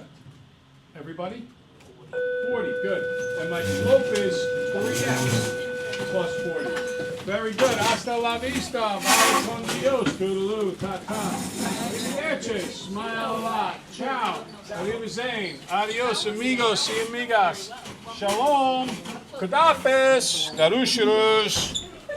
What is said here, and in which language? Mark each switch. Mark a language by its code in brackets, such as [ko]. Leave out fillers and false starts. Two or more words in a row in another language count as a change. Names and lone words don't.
[en] Everybody? 40, good. And my slope is 3x plus 40. Very good. [es] Hasta la vista. Vamos con Dios. [en] Toodaloo. Ta-ta. [it] Arrivederci. [en] Smile a lot. Ciao. [es] Arrivederci. Adios, amigos y amigas. Shalom. Kadafis. Garushirus.